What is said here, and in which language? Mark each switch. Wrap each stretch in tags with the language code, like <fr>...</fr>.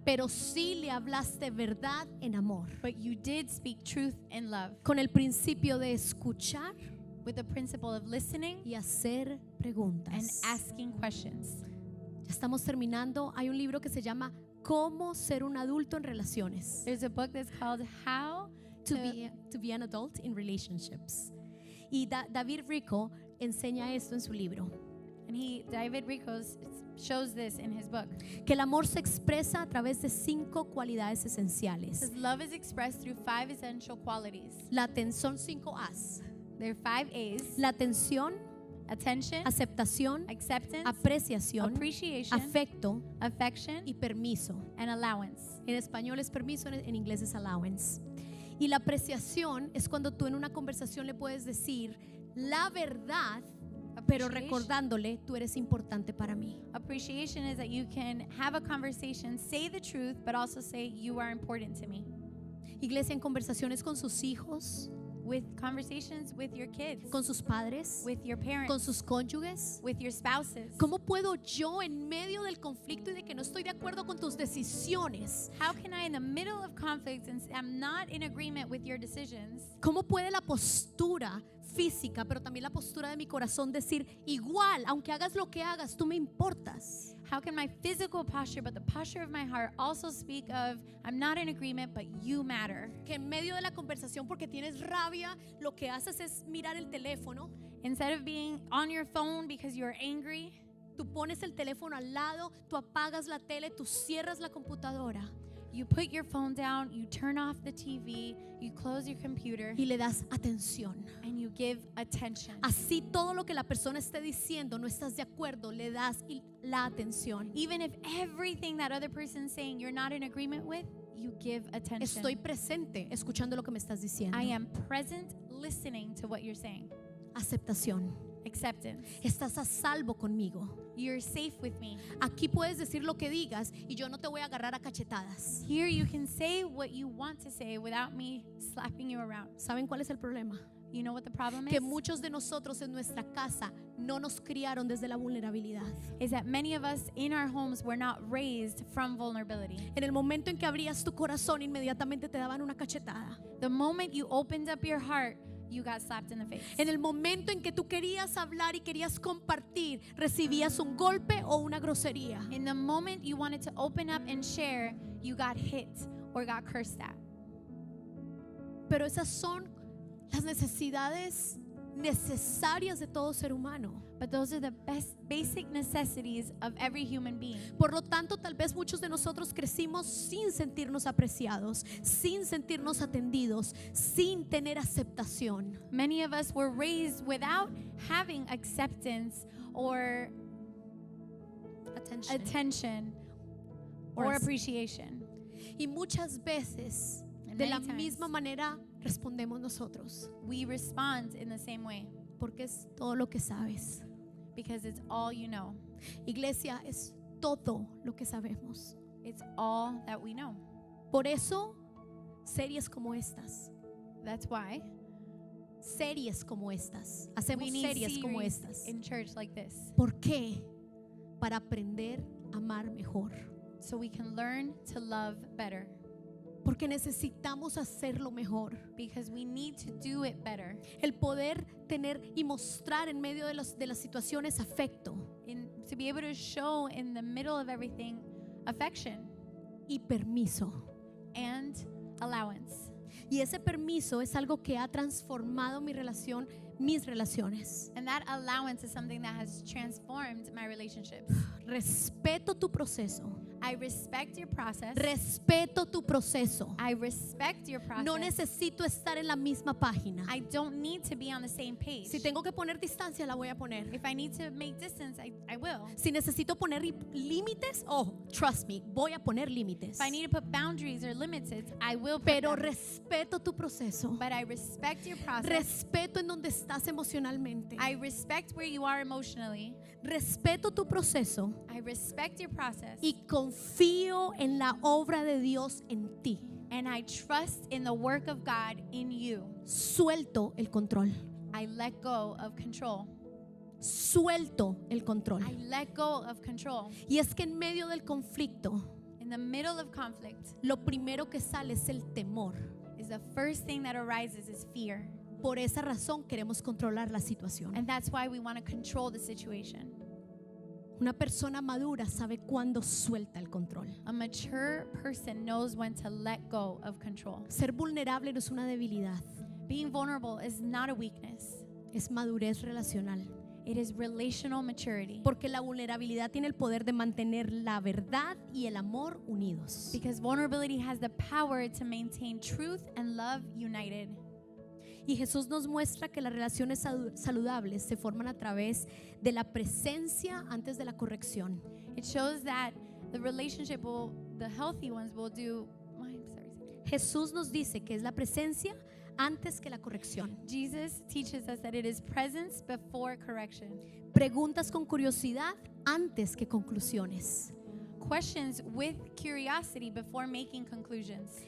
<es>Pero sí le hablaste verdad en amor.</es> <en>But you did speak truth in love.</en> <es>Con el principio de escuchar</es> <en>With the principle of listening</en> <es>y hacer</es> <en>and</en> <es>preguntas.</es> <en>asking questions.</en> <es>Ya estamos terminando. Hay un libro que se llama Cómo ser un adulto en relaciones.</es> <en>There's a book that's called How To be an adult in relationships.</en> <es>Y David Rico enseña esto en su libro.</es> <en>And David Rico shows this in his book.</en> <es>Que el amor se expresa a través de 5 cualidades esenciales.</es> <en>Says love is expressed through 5 essential qualities.</en> <es>La atención, 5 A's.</es> <en>There are 5 A's.</en> <es>La atención,</es> <en>Attention,</en> <es>aceptación,</es> <en>acceptance,</en> <es>apreciación,</es> <en>appreciation,</en> <es>afecto</es> <en>affection,</en> <es>y permiso.</es> <en>and allowance.</en> <es>En español es permiso, en inglés es allowance. Y la apreciación es cuando tú en una conversación le puedes decir la verdad, pero recordándole, tú eres importante para mí.</es> <en>Appreciation is that you can have a conversation, say the truth, but also say you are important to me.</en> <es>Iglesia, en conversaciones con sus hijos,</es> <en>With conversations with your kids,</en> <es>con sus padres,</es> <en>with your</en> <es>con</es> <en>parents,</en> <es>sus cónyuges.</es> <en>with your spouses.</en> <es>¿Cómo puedo yo en medio del conflicto y de que no estoy de acuerdo con tus decisiones?</es> <en>How can I, in the middle of conflict, and I'm not in agreement with your decisions,</en> <es>¿Cómo puede la postura física, pero también la postura de mi corazón decir, igual, aunque hagas lo que hagas, tú me importas?</es> <en>how can my physical posture, but the posture of my heart, also speak of I'm not in agreement, but you matter?</en> <es>Que en medio de la conversación, porque tienes rabia, lo que haces es mirar el teléfono.</es> <en>Instead of being on your phone because you're angry,</en> <es>Tú pones el teléfono al lado, tú apagas la tele, tú cierras la computadora</es> <en>you put your phone down, you turn off the TV, you close your computer,</en> <es>y le das atención.</es> <en>and you give attention.</en> <es>Así todo lo que la persona esté diciendo, no estás de acuerdo, le das la atención.</es> <en>Even if everything that other person's saying you're not in agreement with, you give attention.</en> <es>Estoy presente escuchando lo que me estás diciendo.</es> <en>I am present listening to what you're saying.</en> <es>Aceptación.</es> <en>Acceptance.</en> <es>Estás a salvo conmigo.</es> <en>You're safe with me.</en> <es>Aquí puedes decir lo que digas y yo no te voy a agarrar a cachetadas.</es> <en>Here you can say what you want to say without me slapping you around.</en> <es>¿Saben cuál es el problema?</es> <en>You know what the problem</en> <es>Que</es> <en>is?</en> <es>muchos de nosotros en nuestra casa no nos criaron desde la vulnerabilidad.</es> <en>Is that many of us in our homes were not raised from vulnerability.</en> <es>En el momento en que abrías tu corazón, inmediatamente te daban una cachetada.</es> <en>The moment you opened up your heart, you got slapped in the face.</en> <es>En el momento en que tú querías hablar y querías compartir, recibías un golpe o una grosería.</es> <en>In the moment you wanted to open up and share, you got hit or got cursed at.</en> <es>Pero esas son las necesidades necesarias de todo ser humano.</es> <en>But those are the basic necessities of every human being.</en> <es>Por lo tanto, tal vez muchos de nosotros crecimos sin sentirnos apreciados, sin sentirnos atendidos, sin tener aceptación.</es> <en>Many of us were raised without having acceptance or attention or Or appreciation.</en> <es>Y muchas veces,</es> <en>And</en> <es>de la</es> <en>many times,</en> <es>misma manera, respondemos nosotros,</es> <en>we respond in the same way</en> <es>porque es todo lo que sabes.</es> <en>because it's all you know.</en> <es>Iglesia, es todo lo que sabemos.</es> <en>It's all that we know.</en> <es>Por eso, series como estas,</es> <en>That's why</en> <es>series como estas,</es> <en>we</en> <es>hacemos</es> <en>need</en> <es>series como</es> <en>series</en> <es>estas.</es> <en>in church like this,</en> <es>¿Por qué? Para aprender a amar mejor.</es> <en>so we can learn to love better,</en> <es>Porque necesitamos hacerlo mejor.</es> <en>because we need to do it better.</en> <es>El poder tener y mostrar en medio de las situaciones afecto</es> <en>To be able to show in the middle of everything affection</en> <es>y permiso.</es> <en>and allowance.</en> <es>Y ese permiso es algo que ha transformado mis relaciones.</es> <en>And that allowance is something that has transformed my relationships.</en> <es>Respeto tu proceso.</es> <en>I respect your process.</en> <es>Respeto tu proceso.</es> <en>I respect your process.</en> <es>No necesito estar en la misma página.</es> <en>I don't need to be on the same page.</en> <es>Si tengo que poner distancia, la voy a poner.</es> <en>If I need to make distance, I will.</en> <es>Si necesito poner límites,</es> <en>trust me,</en> <es>voy a poner límites.</es> <en>If I need to put boundaries or limits, I will put</en> <es>Pero</es> <en>them.</en> <es>respeto tu proceso.</es> <en>But I respect your process.</en> <es>Respeto en donde estás emocionalmente.</es> <en>I respect where you are emotionally.</en> <es>Respeto tu proceso</es> <en>I respect your process.</en> <es>y confío en la obra de Dios en ti.</es> <en>And I trust in the work of God in you.</en> <es>Suelto el control.</es> <en>I let go of control.</en> <es>Suelto el control.</es> <en>I let go of control.</en> <es>Y es que en medio del conflicto,</es> <en>In the middle of conflict,</en> <es>lo primero que sale es el temor.</es> <en>is the first thing that arises is fear.</en> <es>Por esa razón queremos controlar la situación.</es> <en>And that's why we want to control the situation.</en> <es>Una persona madura sabe cuándo suelta el control.</es> <en>A mature person knows when to let go of control.</en> <es>Ser vulnerable no es una debilidad,</es> <en>Being vulnerable is not a weakness.</en> <es>es madurez relacional.</es> <en>It is relational maturity.</en> <es>Porque la vulnerabilidad tiene el poder de mantener la verdad y el amor unidos.</es> <en>Because vulnerability has the power to maintain truth and love united.</en> <es>Y Jesús nos muestra que las relaciones saludables se forman a través de la presencia antes de la corrección.</es> <en>It shows that the the healthy ones will do.</en> <es>Jesús nos dice que es la presencia antes que la corrección.</es> <en>Jesus teaches us that it is presence before correction.</en> <es>Preguntas con curiosidad antes que conclusiones.</es> <en>Questions with curiosity before making conclusions.</en>